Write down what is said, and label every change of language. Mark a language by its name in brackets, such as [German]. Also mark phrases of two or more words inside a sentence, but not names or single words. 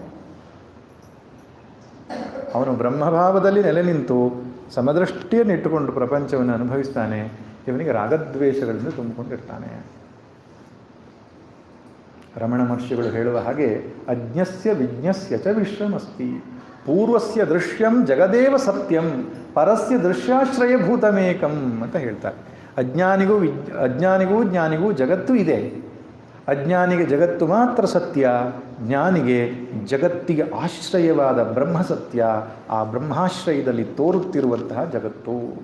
[Kannada] ಅವನು ಬ್ರಹ್ಮಭಾವದಲ್ಲಿ ನೆಲೆ ನಿಂತು ಸಮದೃಷ್ಟಿಯನ್ನು ಇಟ್ಟುಕೊಂಡು ಪ್ರಪಂಚವನ್ನು ಅನುಭವಿಸ್ತಾನೆ. ಇವನಿಗೆ ರಾಗದ್ವೇಷಗಳಿಂದ ತುಂಬಿಕೊಂಡಿರ್ತಾನೆ. ರಮಣ ಮಹರ್ಷಿಗಳು ಹೇಳುವ ಹಾಗೆ [Sanskrit] अज्ञस्य विज्ञस्य च विश्वमस्ति, पूर्वस्य दृश्यं जगदेव सत्यं, परस्य दृश्याश्रयभूतमेकं [Kannada] ಅಂತ ಹೇಳ್ತಾರೆ. ಅಜ್ಞಾನಿಗೂ ಜ್ಞಾನಿಗೂ ಜಗತ್ತು ಇದೆ. ಅಜ್ಞಾನಿಗೆ ಜಗತ್ತು ಮಾತ್ರ ಸತ್ಯ, ಜ್ಞಾನಿಗೆ ಜಗತ್ತಿಗೆ ಆಶ್ರಯವಾದ ಬ್ರಹ್ಮ ಸತ್ಯ. ಆ ಬ್ರಹ್ಮಾಶ್ರಯದಲ್ಲಿ ತೋರುತ್ತಿರುವಂತಹ ಜಗತ್ತು.